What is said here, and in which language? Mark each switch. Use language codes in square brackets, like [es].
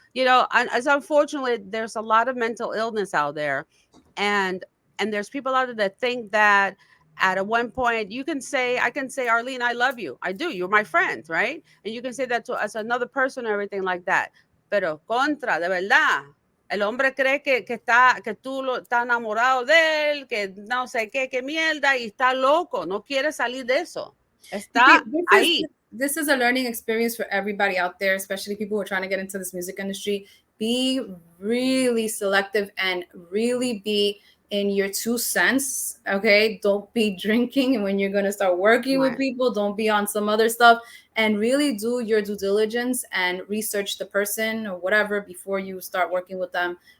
[en] And as unfortunately there's a lot of mental illness out there, and there's people out there that think that at a one point I can say, Arlene, I love you, I do, you're my friend, right? And you can say that to as another person or everything like that. [es] Pero contra, de verdad, El hombre cree que tú estás enamorado de él, que no sé qué mierda, y está loco, no quiere salir de eso. Está ahí. [en] This is a learning experience for everybody out there, especially people who are trying to get into this music industry. Be really selective and really be in your 2 cents, okay? Don't be drinking when you're going to start working with people. Don't be on some other stuff, and really do your due diligence and research the person or whatever before you start working with them.